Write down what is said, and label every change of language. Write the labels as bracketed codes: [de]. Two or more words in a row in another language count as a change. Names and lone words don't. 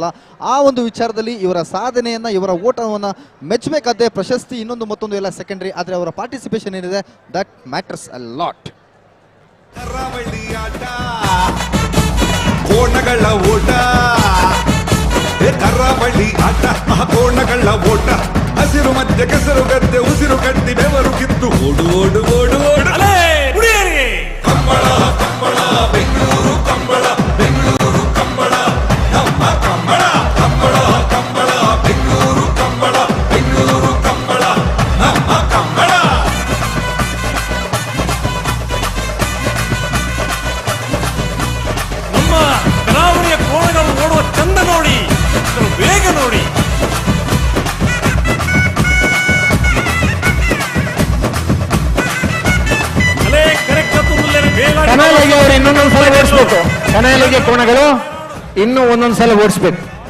[kn] ಆ ಒಂದು ವಿಚಾರದಲ್ಲಿ ಇವರ ಸಾಧನೆಯನ್ನ, ಇವರ ಓಟವನ್ನು ಮೆಚ್ಚಬೇಕಾದ್ರೆ ಪ್ರಶಸ್ತಿ ಇನ್ನೊಂದು ಮತ್ತೊಂದು ಎಲ್ಲ ಸೆಕೆಂಡರಿ, ಆದರೆ ಅವರ ಪಾರ್ಟಿಸಿಪೇಷನ್ ಏನಿದೆ [en] that matters a lot. [kn] ಕರಾವಳಿ ಆಟ ಕೋಣಗಳ ಓಟ ಕರಾವಳಿ ಆಟ ಕೋಣಗಳ ಓಟ ಹಸಿರು ಮಧ್ಯೆ ಕೆಸರು ಗದ್ದೆ ಉಸಿರು ಕಟ್ಟಿ ಬೆವರು ಕಿತ್ತು ಓಡು ಓಡು ಓಡು ಓಡು ಕಂಬಳ ಕಂಬಳ ಬೆಂಗಳೂರು ಕಂಬಳ ಬೆಂಗಳೂರು ಕಂಬಳ ನಮ್ಮ ಕಂಬಳ ಕಂಬಳ ಕಂಬಳ ಬೆಂಗಳೂರು ಕಂಬಳ ಬೆಂಗಳೂರು ಕಂಬಳ ನಮ್ಮ ಕಂಬಳ. ನಮ್ಮ ಕರಾವಳಿಯ ಕೋಣಗಳು ಓಡುವ ಚಂದ ನೋಡಿ, ವೇಗ ನೋಡಿ. ಅಲೆ ಇನ್ನೊಂದೊಂದು ಸಲ ಓಡಿಸ್ಬೇಕು. ಕನಾಲಿಗೆ ಕೋಣಗಳು ಇನ್ನೂ ಒಂದೊಂದು ಸಲ ಓಡಿಸ್ಬೇಕು.